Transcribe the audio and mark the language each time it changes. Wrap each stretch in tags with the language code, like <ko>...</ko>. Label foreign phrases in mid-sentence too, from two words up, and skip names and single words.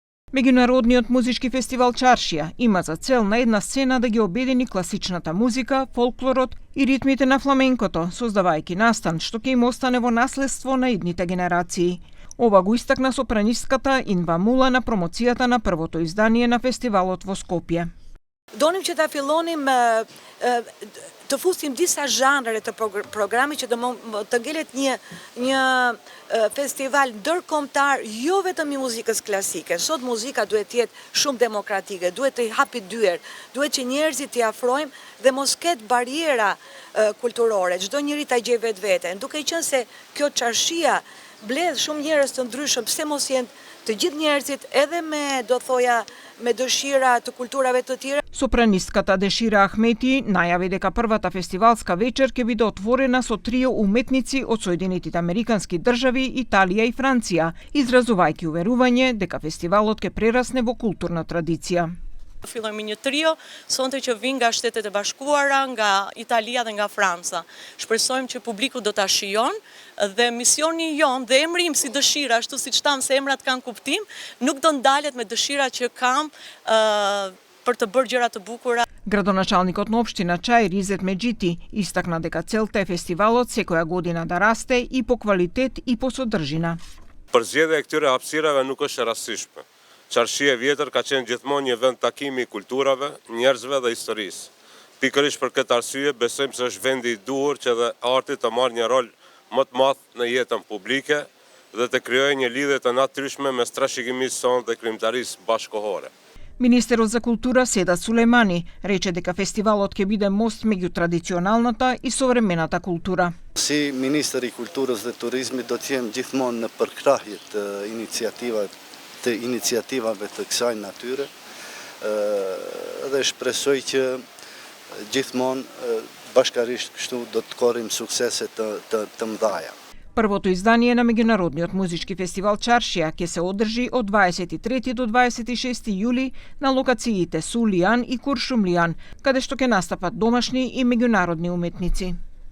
<mk>Меѓународниот музички фестивал Чаршија има за цел на една сцена да ги обедини класичната музика, фолклорот и ритмите на фламенкото, создавајќи настан што ќе им остане во наследство на идните генерации. Ова го истакна сопранистката Инва Мула на промоцијата на првото издание на фестивалот во Скопје.</mk> <sq>Donim që ta fillonim të fusim disa zhanre të programit që të ngelet një festival ndërkombëtar jo vetëm i muzikës klasike. Sot muzika duhet të jetë shumë demokratike, duhet të hapi dyer, duhet që njerëzit t'i afrojmë dhe mos ketë bariera kulturore, çdo njeri ta gjej vetveten. Duke qenë se kjo çarshia mbledh shumë njerëz të ndryshëm, pse mos jenë të gjithë njerëzit edhe me dëshira të kulturave të tjera.</sq> <mk>Сопранистката Дешира Ахмети најави дека првата фестивалска вечер ќе биде отворена со трио уметници од Соединетите Американски држави, Италија и Франција, изразувајќи уверување дека фестивалот ќе прерасне во културна традиција.</mk> <sq>Fillojmë me një trio, sonte që vijnë nga Shtetet e Bashkuara, nga Italia dhe nga Franca. Shpresojmë që publiku do ta shijon dhe misioni jon dhe emri im si dëshira, ashtu siç tham se emrat kanë kuptim, nuk do ndalet me dëshira që kam për të bërë gjëra të bukura.</sq> <mk>Градоначалникот на општина Чај Ризет Меджити истакна дека целта е фестивалот секоја година да расте и по квалитет и по содржина.</mk> <sq>Përzgjedhja e këtyre hapësirave nuk është e rastësishme. Çarshia e vjetër ka qenë gjithmonë një vend takimi i kulturave, njerëzve dhe historisë. Pikërisht për këtë arsye besojmë se është vendi i duhur që dhe arti të marrë një rol më të madh në jetën publike dhe të krijojë një lidhje të natyrshme mes trashëgimisë sonë dhe krijimtarisë bashkëkohore.</sq> <mk>Министерот за култура Седат Сулејмани рече дека фестивалот ќе биде мост меѓу традиционалната и современата култура.</mk> <sq>Si Ministri i Kulturës dhe Turizmit do të jem gjithmonë në përkrahje të iniciativave të kësaj natyre dhe shpresoj që gjithmonë bashkarisht kështu do të korrim suksese të mëdha.</sq> <mk>Првото издание на меѓународниот музички фестивал Чаршија ќе се одржи од 23 до 26 јули на локациите Сулијан и Куршумлијан, каде што ќе настапат домашни и меѓународни уметници.</mk>